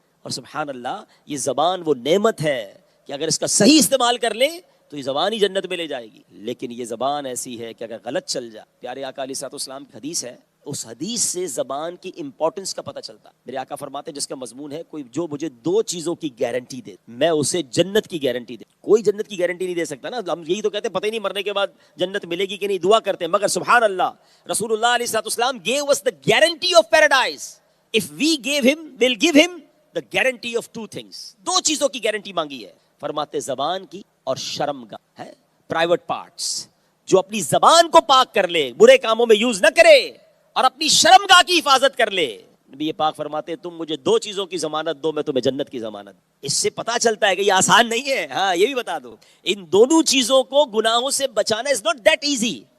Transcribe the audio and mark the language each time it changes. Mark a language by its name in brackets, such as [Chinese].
[Urdu] اور سبحان اللہ، یہ زبان وہ نعمت ہے کہ اگر اس کا صحیح استعمال کر لیں تو یہ زبان ہی جنت میں لے جائے گی، لیکن یہ زبان ایسی ہے کہ اگر غلط چل جائے، پیارے آقا علیہ الصلوۃ والسلام کی حدیث ہے، اس حدیث سے زبان کی امپورٹنس کا پتہ چلتا۔ میرے آقا فرماتے ہیں جس کا مضمون ہے کوئی جو مجھے دو چیزوں کی گارنٹی دے، میں اسے جنت کی گارنٹی دے۔ کوئی جنت کی گارنٹی نہیں دے سکتا نا، ہم یہی تو کہتے ہیں پتہ ہی نہیں مرنے کے بعد جنت ملے گی کہ نہیں، دعا کرتے ہیں، مگر سبحان اللہ، رسول اللہ علیہ الصلوۃ والسلام [English] gave us the guarantee of paradise. If we gave him, we'll give him the guarantee of two things. [Urdu] دو چیزوں کی گارنٹی مانگی ہے، فرماتے زبان کی اور شرم گاہ ہے، پرائیویٹ پارٹس۔ جو اپنی زبان کو پاک کر لے، برے کاموں میں یوز نہ کرے، اور اپنی شرم گاہ کی حفاظت کر لے، نبی پاک فرماتے ہیں تم مجھے دو چیزوں کی ضمانت دو، میں تمہیں جنت کی ضمانت۔ اس سے پتا چلتا ہے کہ یہ آسان نہیں ہے۔ ہاں یہ بھی بتا دو، ان دونوں چیزوں کو گناہوں سے بچانا [English] is not that easy,